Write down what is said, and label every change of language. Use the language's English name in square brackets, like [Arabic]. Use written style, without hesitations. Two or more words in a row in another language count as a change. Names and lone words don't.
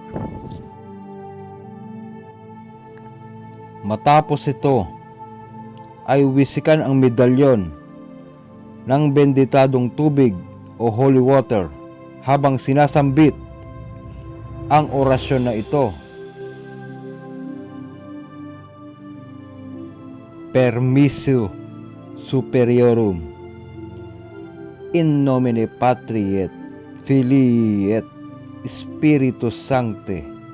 [Filipino] Matapos ito ay wisikan ang medalyon ng benditadong tubig o [English] holy water [Filipino] habang sinasambit ang orasyon na ito. [Latin] Permissio superiorum in nomine Patri et Filii et Spiritus Sancti.